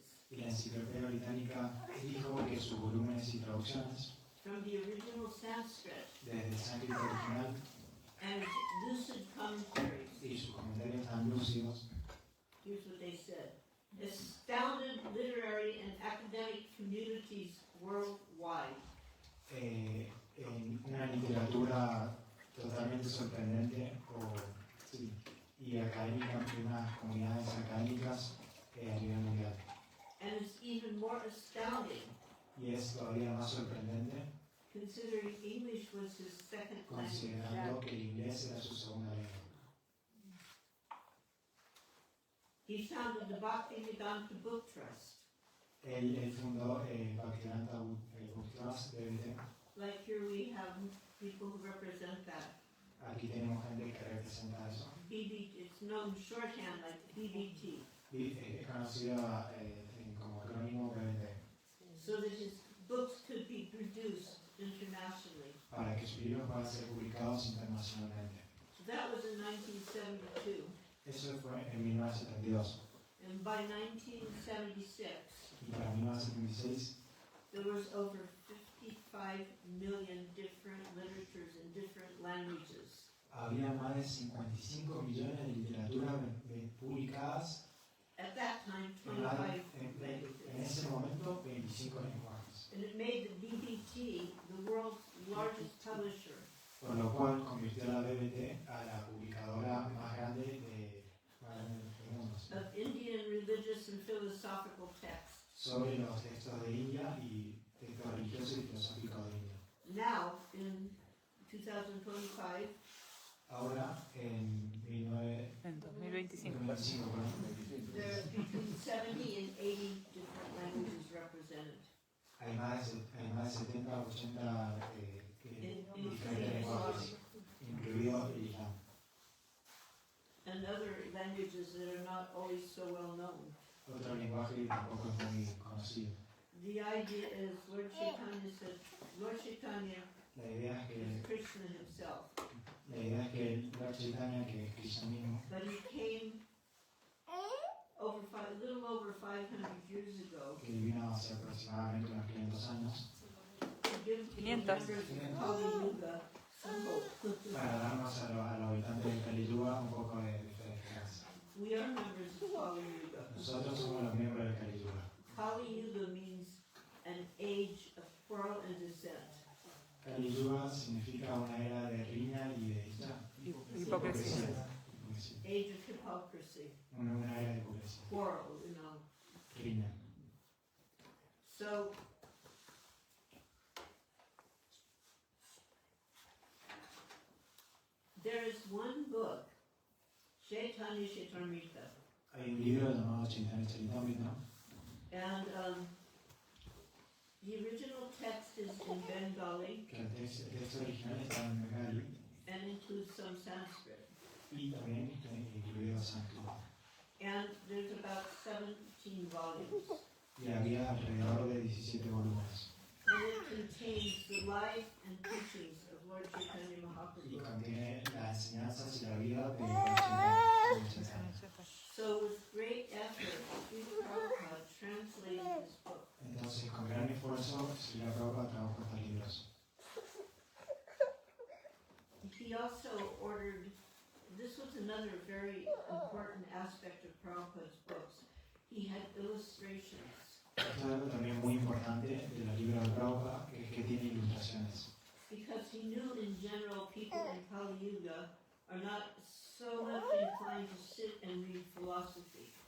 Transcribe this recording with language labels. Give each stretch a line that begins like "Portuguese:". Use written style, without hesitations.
Spanish: Biblioteca Británica dijo que sus volúmenes y traducciones,
English: from the original Sanskrit
Spanish: desde el sánscrito original
English: and lucid commentaries,
Spanish: y sus comentarios tan lúcidos,
English: here's what they said, astounded literary and academic communities worldwide.
Spanish: En una literatura totalmente sorprendente sí, y académica, de unas comunidades académicas a nivel mundial.
English: And it's even more astounding
Spanish: Y es todavía más sorprendente
English: considering English was his second language.
Spanish: considerando que el inglés era su segunda lengua.
English: He founded the Bhaktivedanta Book Trust.
Spanish: Él fundó el Bhaktivedanta Book Trust de BT.
English: Like here we have people who represent that.
Spanish: Aquí tenemos gente que representa eso.
English: BBT, it's known shorthand like BBT.
Spanish: Y es conocida como acrónimo BBT.
English: So that his books could be produced internationally.
Spanish: Para que sus libros puedan ser publicados internacionalmente.
English: So that was in 1972.
Spanish: Eso fue en 1972.
English: And by 1976,
Spanish: Y para 1976
English: there was over 55 million different literatures in different languages.
Spanish: había más de 55 millones de literaturas publicadas.
English: At that time,
Spanish: En 25 en
English: languages.
Spanish: ese momento, 25 lenguajes.
English: And it made the BBT the world's largest publisher.
Spanish: Por lo cual convirtió a la BBT a la publicadora más grande del mundo.
English: Of Indian religious and philosophical texts.
Spanish: Sobre los textos de India y textos religiosos y filosóficos de India.
English: Now, in 2025,
Spanish: Ahora, en 2025. 2025,
English: there are between 70 and 80 different languages represented.
Spanish: hay más de 70 o 80 diferentes lenguajes, incluido el Islam.
English: And other languages that are not always so well known.
Spanish: Otro lenguaje que tampoco es muy conocido.
English: The idea is, Lord Chaitanya said, Lord Chaitanya
Spanish: La idea es
English: is
Spanish: que
English: Krishna himself,
Spanish: el Lord Chaitanya, que es Krishna mismo,
English: but he came a little over 500 years ago
Spanish: que vino hace aproximadamente unos 500 años,
English: to give the 500. members of Kali Yuga some hope.
Spanish: para darnos a los habitantes de Kali Yuga un poco de esperanza.
English: We are members of Kali Yuga.
Spanish: Nosotros somos los miembros de Kali Yuga.
English: Kali Yuga means an age of quarrel and dissent.
Spanish: Kali Yuga significa una era de riña y de Hipocresía.
English: Age of hypocrisy,
Spanish: Una era de hipocresía.
English: quarrel, you know.
Spanish: Riña.
English: So, there is one book, Chaitanya Chaitamrita,
Spanish: Hay un libro llamado Chaitanya Charitamrita,
English: and the original text is in Bengali
Spanish: que el texto original está en Bengali
English: and includes some Sanskrit.
Spanish: y también incluido sánscrito.
English: And there's about 17 volumes.
Spanish: Y había alrededor de 17 volúmenes.
English: And it contains the life and teachings of Lord Chaitanya
Spanish: Y Mahaprabhu. contiene las enseñanzas y la vida de Chaitanya.
English: So with great effort, Srila Prabhupada translated this book.
Spanish: Entonces, con gran esfuerzo, Srila Prabhupada tradujo estos libros.
English: He also ordered, this was another very important aspect of Prabhupada's books. He had illustrations.
Spanish: Esto es algo también muy importante de los libros de Prabhupada, que es que tiene ilustraciones.
English: Because he knew in general people in Kali Yuga are not so much inclined to sit and read philosophy.